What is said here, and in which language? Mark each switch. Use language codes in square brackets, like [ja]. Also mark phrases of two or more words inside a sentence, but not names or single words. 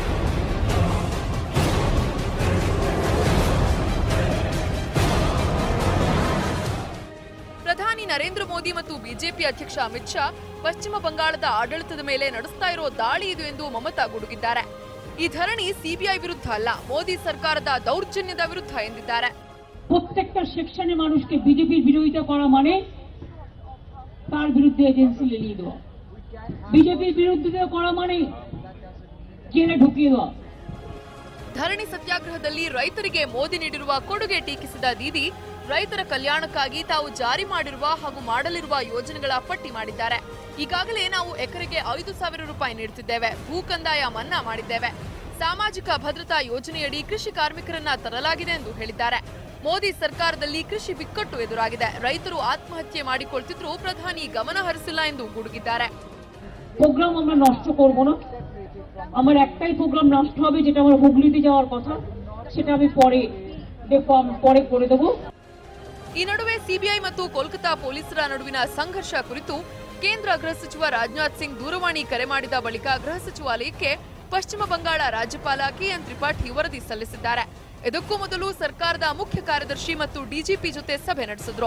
[kn] ಪ್ರಧಾನಿ ನರೇಂದ್ರ ಮೋದಿ ಮತ್ತು ಬಿಜೆಪಿ ಅಧ್ಯಕ್ಷ ಅಮಿತ್ ಶಾ ಪಶ್ಚಿಮ ಬಂಗಾಳದ ಆಡಳಿತದ ಮೇಲೆ ನಡೆಸ್ತಾ ಇರೋ ದಾಳಿ ಇದು ಎಂದು ಮಮತಾ ಗುಡುಗಿದ್ದಾರೆ. ಈ ಧರಣಿ ಸಿಬಿಐ ವಿರುದ್ಧ ಅಲ್ಲ, ಮೋದಿ ಸರ್ಕಾರದ ದೌರ್ಜನ್ಯದ ವಿರುದ್ಧ ಎಂದಿದ್ದಾರೆ. [bn] প্রত্যেকটা সেকশনে মানুষকে বিজেপির বিরোধিতা করা মানে তার বিরুদ্ধে এজেন্সি লেলিয়ে দেওয়া, বিজেপির বিরোধিতা করা মানে জেলে ঢুকিয়ে দেওয়া. [kn] ಧರಣಿ ಸತ್ಯಾಗ್ರಹದಲ್ಲಿ ರೈತರಿಗೆ ಮೋದಿ ನೀಡಿರುವ ಕೊಡುಗೆ ಟೀಕಿಸಿದ ದೀದಿ ರೈತರ ಕಲ್ಯಾಣಕ್ಕಾಗಿ ತಾವು ಜಾರಿ ಮಾಡಿರುವ ಹಾಗೂ ಮಾಡಲಿರುವ ಯೋಜನೆಗಳ ಪಟ್ಟಿ ಮಾಡಿದ್ದಾರೆ. ಈಗಾಗಲೇ ನಾವು ಎಕರೆಗೆ 5,000 ರೂಪಾಯಿ ನೀಡುತ್ತಿದ್ದೇವೆ, ಭೂ ಕಂದಾಯ ಮನ್ನಾ ಮಾಡಿದ್ದೇವೆ, ಸಾಮಾಜಿಕ ಭದ್ರತಾ ಯೋಜನೆಯಡಿ ಕೃಷಿ ಕಾರ್ಮಿಕರನ್ನ ತರಲಾಗಿದೆ ಎಂದು ಹೇಳಿದ್ದಾರೆ. ಮೋದಿ ಸರ್ಕಾರದಲ್ಲಿ ಕೃಷಿ ಬಿಕ್ಕಟ್ಟು ಎದುರಾಗಿದೆ, ರೈತರು ಆತ್ಮಹತ್ಯೆ ಮಾಡಿಕೊಳ್ತಿದ್ರು, ಪ್ರಧಾನಿ ಗಮನ ಹರಿಸಿಲ್ಲ ಎಂದು ಗುಡುಗಿದ್ದಾರೆ. [bn] প্রোগ্রাম আমরা নষ্ট করব না, আমার একটাই প্রোগ্রাম নষ্ট হবে যেটা আমার হুগলিতে যাওয়ার কথা, সেটা আমি পরে করে দেব. [kn] ಈ ನಡುವೆ ಸಿಬಿಐ ಮತ್ತು ಕೋಲ್ಕತಾ ಪೊಲೀಸರ ನಡುವಿನ ಸಂಘರ್ಷ ಕುರಿತು ಕೇಂದ್ರ ಗೃಹ ಸಚಿವ ರಾಜನಾಥ್ ಸಿಂಗ್ ದೂರವಾಣಿ ಕರೆ ಮಾಡಿದ ಬಳಿಕ ಗೃಹ ಸಚಿವಾಲಯಕ್ಕೆ ಪಶ್ಚಿಮ ಬಂಗಾಳ ರಾಜ್ಯಪಾಲ ಕೆಎನ್ ತ್ರಿಪಾಠಿ ವರದಿ ಸಲ್ಲಿಸಿದ್ದಾರೆ. ಇದಕ್ಕೂ ಮೊದಲು ಸರ್ಕಾರದ ಮುಖ್ಯ ಕಾರ್ಯದರ್ಶಿ ಮತ್ತು ಡಿಜಿಪಿ ಜೊತೆ ಸಭೆ ನಡೆಸಿದ್ರು.